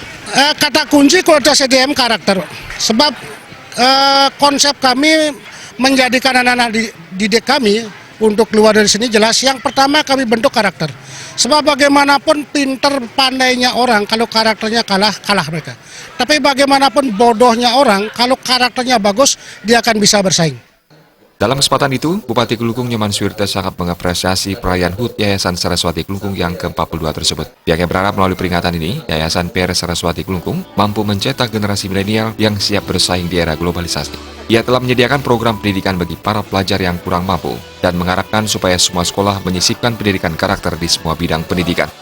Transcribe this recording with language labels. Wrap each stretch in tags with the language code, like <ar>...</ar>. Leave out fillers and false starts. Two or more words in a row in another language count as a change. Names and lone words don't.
<id>Kata kunci kualitas SDM karakter. Sebab konsep kami menjadikan anak-anak didik kami untuk keluar dari sini jelas. Yang pertama, kami bentuk karakter. Sebab bagaimanapun pinter pandainya orang, kalau karakternya kalah mereka. Tapi bagaimanapun bodohnya orang, kalau karakternya bagus, dia akan bisa bersaing. Dalam kesempatan itu, Bupati Klungkung Nyoman Swirte sangat mengapresiasi perayaan HUT Yayasan Saraswati Klungkung yang ke-42 tersebut. Pihaknya berharap melalui peringatan ini, Yayasan PR Saraswati Klungkung mampu mencetak generasi milenial yang siap bersaing di era globalisasi. Ia telah menyediakan program pendidikan bagi para pelajar yang kurang mampu dan mengharapkan supaya semua sekolah menyisipkan pendidikan karakter di semua bidang pendidikan.</id>